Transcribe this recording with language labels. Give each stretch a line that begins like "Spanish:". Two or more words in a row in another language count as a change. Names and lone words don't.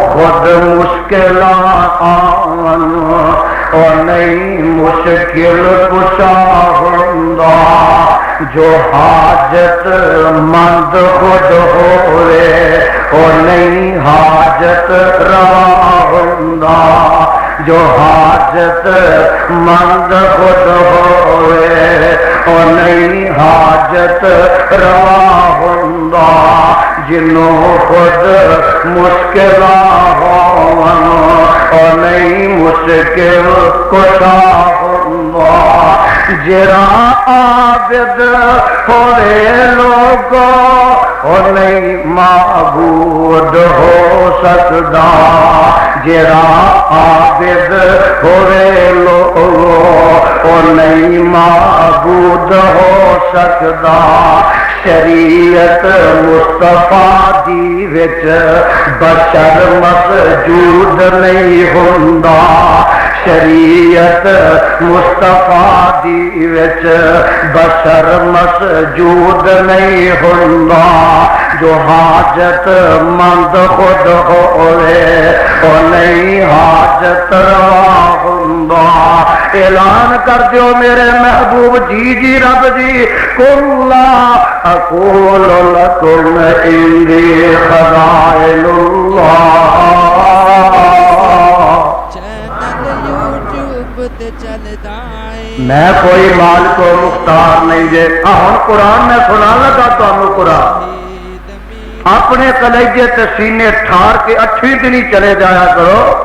Punjabi: خود مشکلات آون اور نہیں مشکل کشا ہوندا، جو حاجت مند خود ہوئے اور نہیں حاجت روا ہوندا، جو حاجت مند خود ہوئے اور نہیں حاجت روا ہوندا، جنوں خود مشکلات ہون اور نہیں مشکل کشا ہوندا، جڑا عابد ہوئے لوگو اور نہیں معبود ہو سکتا، جڑا عابد ہوئے لوگو اور نہیں معبود ہو سکتا، شریعت مصطفیٰ دی وچ بشر مسجود نہیں ہوندا، شریعت مصطفیٰ دی وچ بشر مسجود نہیں ہوندا، جو حاجت مند خود ہوئے اور نہیں حاجت روا ہوندا۔ اعلان کر دیو میرے محبوب جی جی رب جی،
Arabic: قل لا اقول لکم عندی خزائن اللہ،
Punjabi: میں کوئی مالک و مختار نہیں جے۔ ہن قرآن میں سنا لگا تمہیں قرآن، اپنے کلیجے تے سینے ٹھار کے 8ویں دن ہی چلے جایا کرو۔